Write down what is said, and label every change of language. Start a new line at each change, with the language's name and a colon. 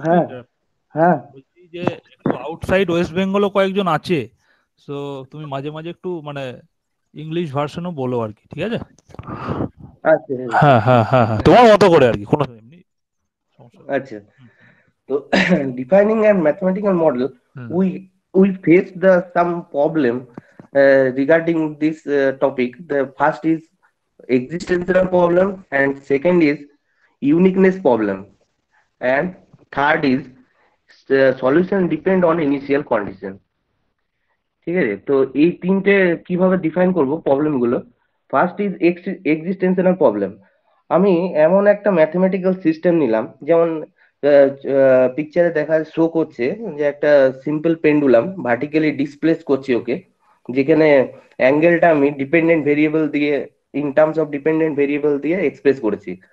Bangla: হ্যাঁ হ্যাঁ বলছি যে একটু আউটসাইড ওয়েস্ট বেঙ্গলও কয়েকজন আছে, সো তুমি মাঝে মাঝে একটু মানে ইংলিশ ভার্সনও বলো আর কি, ঠিক আছে? আচ্ছা হ্যাঁ হ্যাঁ হ্যাঁ হ্যাঁ, তোমার মতো করে আর কি, কোনো এমনি সমস্যা নেই।
English: আচ্ছা। তো defining a mathematical model, hmm we face the some problem regarding this topic. The first is existential problem, and second is uniqueness problem, and third is solution depend on initial condition.
Bangla: ঠিক আছে, তো এই তিনটে কিভাবে define করব problem গুলো?
English: First is existential problem.
Bangla: আমি এমন একটা ম্যাথমেটিক্যাল সিস্টেম নিলাম, যেমন পিকচারে দেখা শো করছে যে একটা সিম্পল পেন্ডুলাম ভার্টিক্যালি ডিসপ্লেস করছি ওকে, যেখানে অ্যাঙ্গেলটা আমি ডিপেন্ডেন্ট ভেরিয়েবল দিয়ে
English: in terms of dependent variable
Bangla: দিয়ে এক্সপ্রেস করেছি।